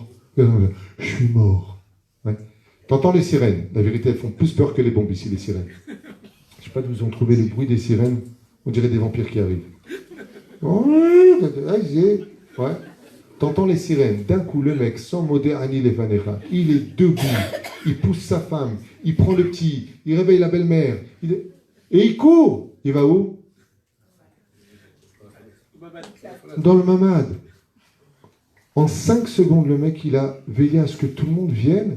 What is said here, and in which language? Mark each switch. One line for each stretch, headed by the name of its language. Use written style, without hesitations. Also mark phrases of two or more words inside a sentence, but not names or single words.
French: Je suis mort. Ouais. T'entends les sirènes. La vérité, elles font plus peur que les bombes ici, les sirènes. Je sais pas d'où ils ont trouvé le bruit des sirènes. On dirait des vampires qui arrivent. Ouais. T'entends les sirènes. D'un coup, le mec, sans
Hebrew: מודה אני לפניך,
French: il est debout. Il pousse sa femme. Il prend le petit. Il réveille la belle-mère. Et il court. Il va où? Dans le mamad. En 5 secondes, le mec, il a veillé à ce que tout le monde vienne.